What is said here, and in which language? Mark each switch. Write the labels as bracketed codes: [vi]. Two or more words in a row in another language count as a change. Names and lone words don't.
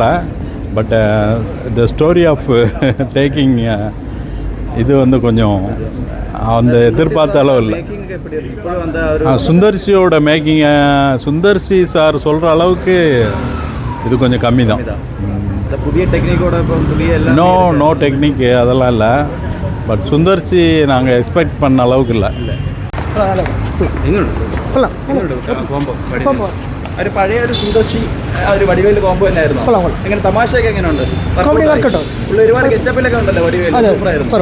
[en] but the story of taking [ta] இது வந்து கொஞ்சம் அந்த எதிர்பார்த்த அளவு இல்லை. எப்படி இருக்கு இப்போ அந்த சுந்தர்சியோட மேக்கிங்கை சுந்தர்சி சார் சொல்கிற அளவுக்கு இது கொஞ்சம் கம்மி தான். புதிய டெக்னிக்கோட இப்போ புதிய [en] no technique [ta] அதெல்லாம் இல்லை. பட் சுந்தர்சி நாங்கள் எக்ஸ்பெக்ட் பண்ண அளவுக்கு இல்லை. [ml] ഒരു പഴയ ഒരു സുന്ദർശി ഒരു വടിവേല് കോമ്പോ തന്നെയായിരുന്നു. എങ്ങനെ തമാശയൊക്കെ എങ്ങനെയുണ്ട്? ഒരുപാട് ഗെറ്റപ്പിലൊക്കെ ഉണ്ടല്ലോ വടിവേല്. സൂപ്പറായിരുന്നു.